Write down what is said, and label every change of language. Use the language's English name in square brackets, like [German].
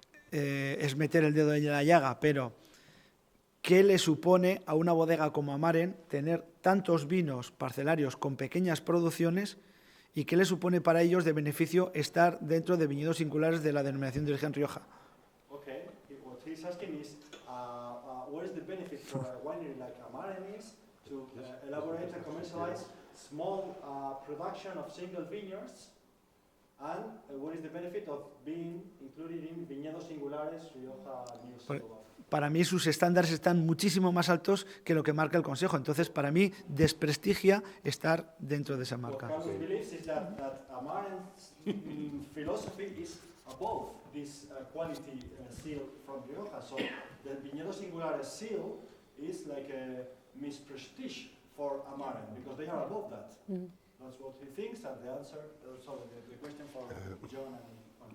[Spanish] Es meter el dedo en la llaga, pero ¿qué le supone a una bodega como Amaren tener tantos vinos parcelarios con pequeñas producciones y qué le supone para ellos de beneficio estar dentro de viñedos singulares de la denominación de origen Rioja? [English] Okay, what he's asking is, what is the benefit for a winery like Amaren is to elaborate and commercialize small production of single vineyards, and what is the benefit of being included in viñedos singulares Rioja New Single? [Spanish] Para mí sus estándares están muchísimo más altos que lo que marca el Consejo. Entonces, para mí, desprestigia estar dentro de esa marca. [English] What Carlos believes is that Amaren's philosophy is above this quality seal from Rioja. So the Viñedos Singulares seal is like a misprestige for Amaren because they are above that. That's what he thinks, and the answer, sorry, the question for John and...